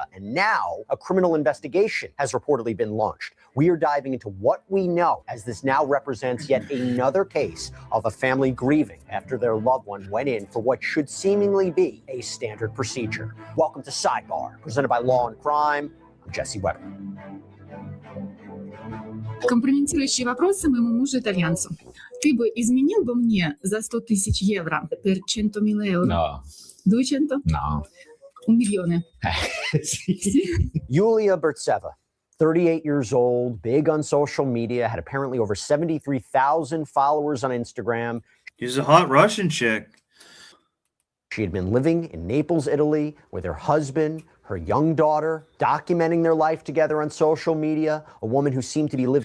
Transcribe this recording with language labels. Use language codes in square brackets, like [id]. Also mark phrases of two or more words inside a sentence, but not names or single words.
[en] And now a criminal investigation has reportedly been launched. We are diving into what we know, as this now represents yet another case of a family grieving after their loved one went in for what should seemingly be a standard procedure. Welcome to Sidebar, presented by Law and Crime. I'm Jesse Weber. [ru] Компрометирующие вопросы моему мужу-итальянцу. Ты бы изменил бы мне за 100 тысяч евро [it] per 100.000 euro? No. 200? No. 1 milione. [en] Yulia Burtseva, 38 years old, big on social media, had apparently over 73,000 followers on Instagram. She's a hot Russian chick. She had been living in Naples, Italy, with her husband, her young daughter, documenting their life together on social media, a woman who seemed to be living...